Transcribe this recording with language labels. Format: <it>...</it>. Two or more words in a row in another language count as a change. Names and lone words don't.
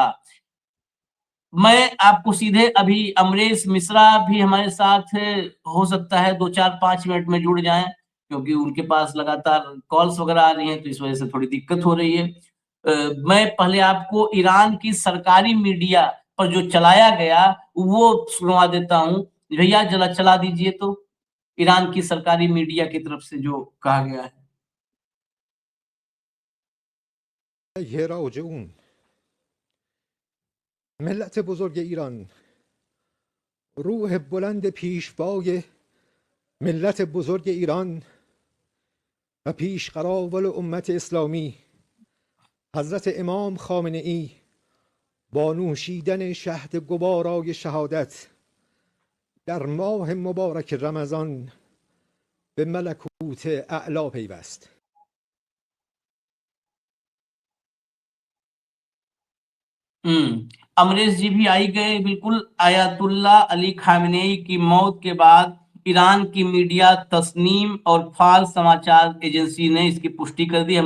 <hi>मैं आपको सीधे अभी अमरेश मिश्रा भी हमारे साथ हो सकता है 2-4-5 मिनट में जुड़ जाएं, क्योंकि उनके पास लगातार कॉल्स वगैरह आ रही हैं, तो इस वजह से थोड़ी दिक्कत हो रही है। मैं पहले आपको ईरान की सरकारी मीडिया पर जो चलाया गया वो सुनवा देता हूँ। भैया जरा चला दीजिए तो, ईरान की सरकारी मीडिया की तरफ से जो कहा गया है।</hi> <fa>راجعون ملت بزرگ ایران، روح بلند پیشوای ملت بزرگ ایران و پیشقراول امت اسلامی حضرت امام خامنه ای با نوشیدن شهد گوارای شهادت در ماه مبارک رمضان به ملکوت اعلا پیوست.</fa> <hi>अमरीश जी भी आई गए। बिल्कुल, आयतुल्ला अली खामेनेई की मौत के बाद ईरान की मीडिया, तस्नीम और फार्स समाचार एजेंसी ने इसकी पुष्टि कर दी है।</hi>